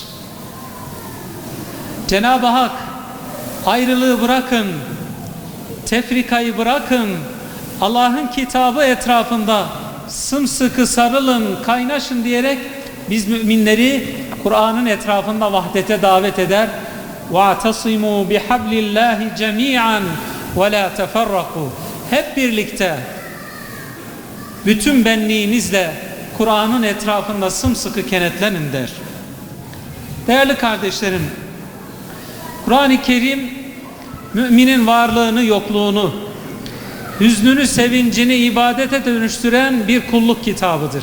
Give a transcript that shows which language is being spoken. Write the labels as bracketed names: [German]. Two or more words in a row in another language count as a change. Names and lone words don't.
[Turkish] Cenab-ı Hak ayrılığı bırakın, tefrikayı bırakın, Allah'ın kitabı etrafında sımsıkı sarılın, kaynaşın diyerek biz müminleri Kur'an'ın etrafında vahdete davet eder. [Arabic] وَاَعْتَصِمُوا بِحَبْلِ اللّٰهِ جَمِيعًا وَلَا تَفَرَّقُوا. [Turkish] Hep birlikte, bütün benliğinizle Kur'an'ın etrafında sımsıkı kenetlenin der. Değerli kardeşlerim, Kur'an-ı Kerim müminin varlığını, yokluğunu, hüznünü, sevincini ibadete dönüştüren bir kulluk kitabıdır.